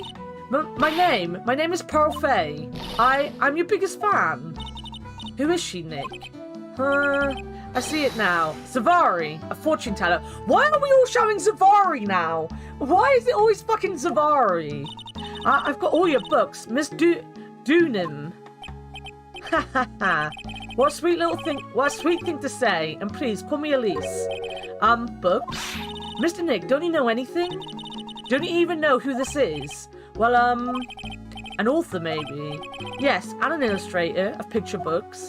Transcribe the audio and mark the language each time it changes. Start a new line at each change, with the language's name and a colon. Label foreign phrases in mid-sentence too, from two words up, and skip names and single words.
English: My name is Pearl Faye. I'm your biggest fan. Who is she, Nick? I see it now. Zavari, a fortune teller. Why are we all showing Zavari now? Why is it always fucking Zavari? I've got all your books, Miss Doonim. Ha ha ha. What a sweet little thing, what a sweet thing to say. And please, call me Elise. Books? Mr. Nick, don't you know anything? Don't you even know who this is? Well, an author maybe. Yes, and an illustrator of picture books.